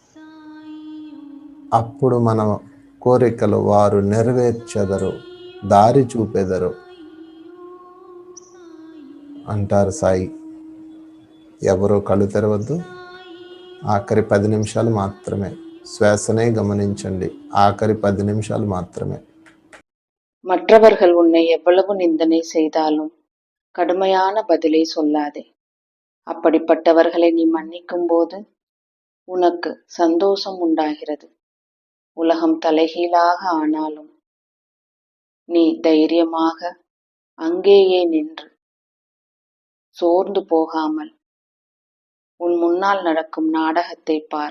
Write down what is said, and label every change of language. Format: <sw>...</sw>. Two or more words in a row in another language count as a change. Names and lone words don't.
<te>అప్పుడు మన కోరికలు వారు నెరవేర్చెదరు, దారి చూపెదరు అంటారు సాయి. ఎవరో కళ్ళు తెరవద్దు. ఆఖరి 10 నిమిషాలు మాత్రమే. శ్వాసనే గమనించండి. ఆఖరి 10 నిమిషాలు మాత్రమే.</te> <ta>மற்றவர்கள் உன்னை எவ்வளவு நிந்தனை செய்தாலும் கடுமையான பதிலை சொல்லாதே. அப்படிப்பட்டவர்களை நீ மன்னிக்கும் போது உனக்கு சந்தோஷம் உண்டாகிறது. உலகம் தலைகீழாக ஆனாலும் நீ தைரியமாக அங்கேயே நின்று சோர்ந்து போகாமல் உன் முன்னால் நடக்கும் நாடகத்தை பார்.</ta>